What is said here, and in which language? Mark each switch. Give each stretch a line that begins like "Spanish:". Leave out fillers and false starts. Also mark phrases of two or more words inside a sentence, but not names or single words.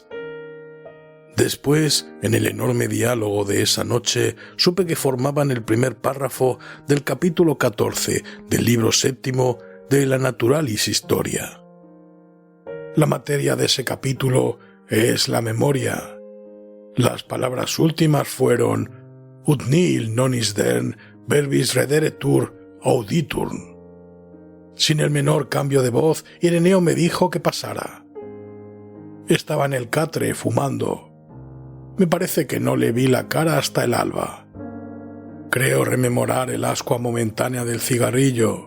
Spanish: Después, en el enorme diálogo de esa noche, supe que formaban el primer párrafo del capítulo 14 del libro 7 de la Naturalis Historia. La materia de ese capítulo es la memoria. Las palabras últimas fueron
Latin: «Ut nihil non isdern verbis rederetur auditurn».
Spanish: Sin el menor cambio de voz, Ireneo me dijo que pasara. Estaba en el catre fumando. Me parece que no le vi la cara hasta el alba. Creo rememorar el ascua momentánea del cigarrillo.